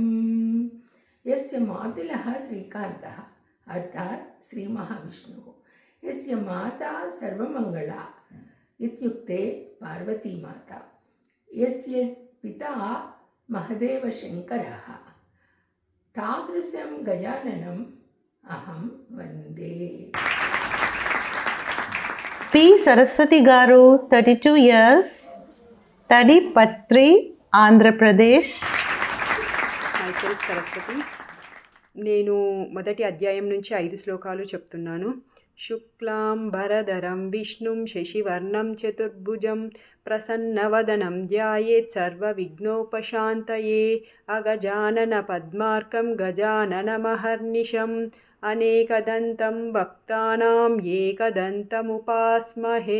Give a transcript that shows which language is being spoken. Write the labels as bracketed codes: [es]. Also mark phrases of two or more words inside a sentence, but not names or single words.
[sa] यस्य मातुलः श्रीकान्तः अर्थात् श्रीमहाविष्णुः, यस्य माता सर्वमङ्गला इत्युक्ते पार्वती माता, यस्य पिता महदेवशङ्करः, तादृशं गजाननम् अहं वन्दे. P. [en] Saraswati Garu, 32 years, Tadipatri, Andhra Pradesh. మైసెల్ఫ్ సరస్వతి. [te] నేను మొదటి అధ్యాయం నుంచి 5 శ్లోకాలు చెప్తున్నాను. [sa] शुक्लां भरधरं विष्णुं शशिवर्णं चतुर्भुजं प्रसन्नवदनं ध्यायेत् सर्वविघ्नोपशान्तये अगजानन पद्मार्कं गजाननमहर्निशं अनेकदन्तं भक्तानां एकदन्तमुपास्महे.